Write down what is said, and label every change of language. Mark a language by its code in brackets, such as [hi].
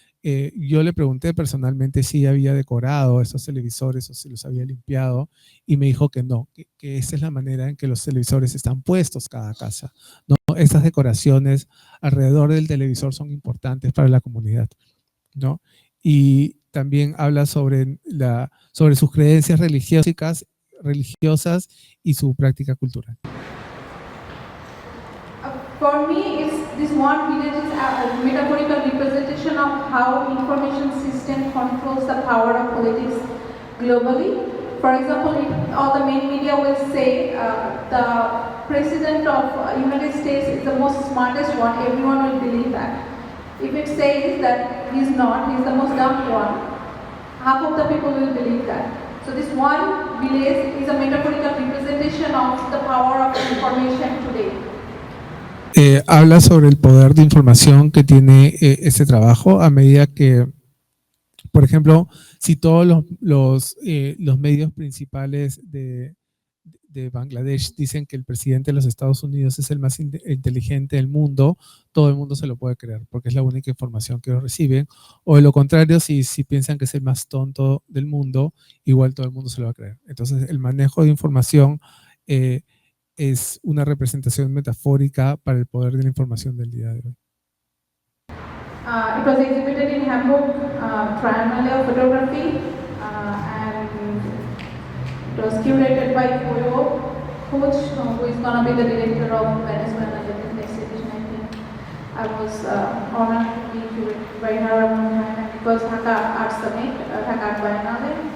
[es] Yo le pregunté personalmente si había decorado estos televisores o si los había limpiado, y me dijo que no, que esa es la manera en que los televisores están puestos cada casa, ¿no? Estas decoraciones alrededor del televisor son importantes para la comunidad, ¿no? Y también habla sobre sus creencias religiosas y su práctica cultural. [en] For me, this one village is a metaphorical representation of how information system controls the power of politics globally. For example, all the main media will say the president of United States is the most smartest one. Everyone will believe that. if it says that he's not, he's the most dumb one, half of the people will believe that. So this one village is a metaphorical representation of the power of information today. [es] Habla sobre el poder de información que tiene ese trabajo a medida que, por ejemplo, si todos los medios principales de Bangladesh dicen que el presidente de los Estados Unidos es el más inteligente del mundo, todo el mundo se lo puede creer, porque es la única información que ellos reciben. O de lo contrario, si piensan que es el más tonto del mundo, igual todo el mundo se lo va a creer. Entonces, el manejo de información es una representación metafórica para el poder de la información del día de hoy. [en] It was exhibited in Hamburg Triennale of Photography, and it was curated by Koyo Koch, who is going to be the director of Venezuela exhibition, I think. I was honored to be curated by her at one time, and it was Dhaka Art Summit, Dhaka Art Biennale.